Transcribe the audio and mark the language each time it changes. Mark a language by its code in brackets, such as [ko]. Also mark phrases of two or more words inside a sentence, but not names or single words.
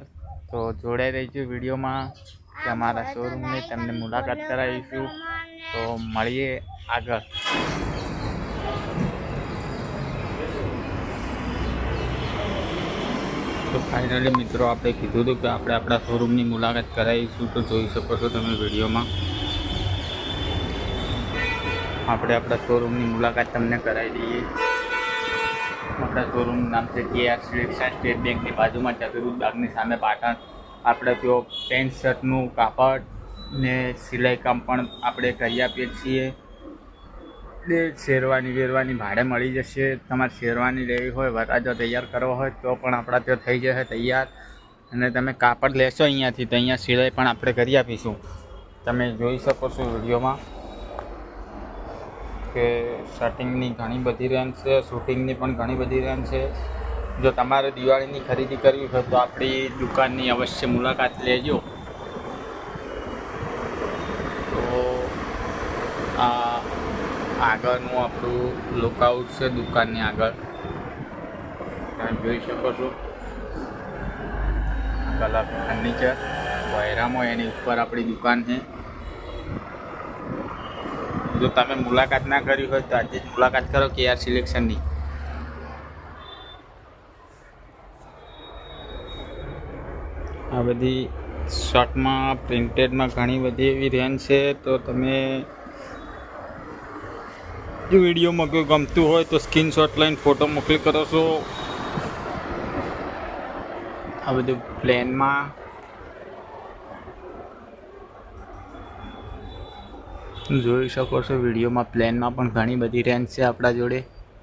[gu] તો જોડાઈ રહીશું વિડીયોમાં કે અમારા શોરૂમની તમને મુલાકાત કરાવીશું। તો મળીએ આગળ। તો ફાઇનલી મિત્રો આપણે કીધું હતું કિ આપણે આપણા શોરૂમની મુલાકાત કરાવીશું। તો જોઈ શકો છો તમે વિડિયો માં આપણે આપણા શોરૂમની મુલાકાત તમને કરાવી દઈએ। આપણા શોરૂમ નામ છે કેઆર સિલેક્શન, સ્ટેટ બેંકની બાજુમાં ચતુર્ભુજ બાગની સામે પાટણ। આપણે ત્યો પેન્ટ શર્ટનું કાપડ ને સિલાઈ કામ પણ આપણે કરી આપીએ છીએ। શેરવાની વેરવાની ભાડે મળી જશે। તમારે શેરવાની લેવી હોય, વરરાજો તૈયાર કરવો હોય તો પણ આપણા ત્યો થઈ જશે તૈયાર। અને તમે કાપડ લેશો અહીંયાથી તો અહીંયા સિલાઈ પણ આપણે કરી આપીશું। તમે જોઈ શકો છો વિડિયોમાં કે શર્ટિંગની ઘણી બધી રેન્જ છે, શૂટિંગની પણ ઘણી બધી રેન્જ છે। જો તમારે દિવાળીની ખરીદી કરવી હોય તો આપણી દુકાનની અવશ્ય મુલાકાત લેજો। तो આગળનું આપણું લુકઆઉટ છે દુકાનની આગળ, તમે જોઈ શકો છો। કલર ફર્નિચર વૈરામો એની ઉપર આપણી દુકાન છે। જો તમે મુલાકાત ના કરી હોય તો આજે જ મુલાકાત કરો કેઆર સિલેક્શનની। આ બધી શર્ટમાં પ્રિન્ટેડમાં ઘણી બધી એવી રેન્જ છે। તો તમે જો વીડિયો માં કોઈ ગમતુ હો તો સ્ક્રીનશોટ લઈને ફોટો મોકલી કરો છો। આ બધું પ્લેન માં જોઈ શકો છો। વિડિયો માં પ્લેન માં પણ ઘણી બધી રેન્જ છે આપણા જોડે।